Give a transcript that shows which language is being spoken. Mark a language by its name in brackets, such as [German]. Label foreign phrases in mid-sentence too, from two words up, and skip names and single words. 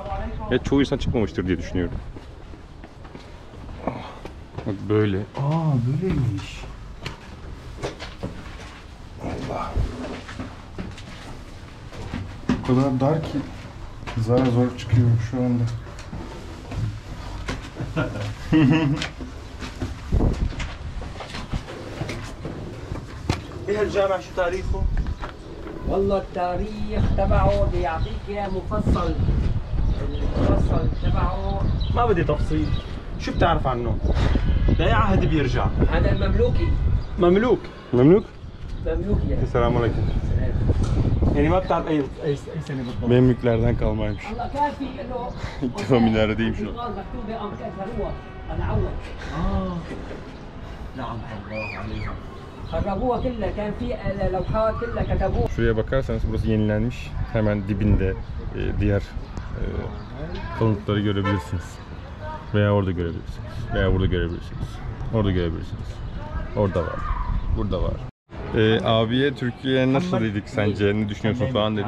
[Turkish] Ya çoğu insan çıkmamıştır diye düşünüyorum. Bak böyle. Böyleymiş. Allah. O kadar dar ki Zar zor çıkıyor şu anda. [Arabic] ايه الجامع شو تاريخه؟ والله التاريخ تبعه بيعطيك اياه مفصل. المفصل تبعه ما بدي تفصيل. شو بتعرف عنه؟ بأي عهد بيرجع؟ هذا المملوكي. مملوك. [Turkish] Memluk. [Arabic] مملوكي يعني. [Turkish] Selamünaleyküm. [Arabic] يعني ما بتعرف أي سنة بالضبط. [Turkish] Memlüklerden kalmaymış. [Arabic] والله كان في له [Turkish] Tamam ilerideyim şu an. [Arabic] قال مكتوبه ام كسروها العوض. نعم الله عليها. خربوها كلها كان في لوحات كلها كتبوها. [Turkish] Şuraya bakarsanız burası yenilenmiş. Hemen dibinde diğer kalıntıları görebilirsiniz. Veya orada görebilirsiniz. Veya burada görebilirsiniz. Orada görebilirsiniz. Orada var. Burada var. Abiye Türkiye nasıl dedik sence? Ne düşünüyorsun falan dedik.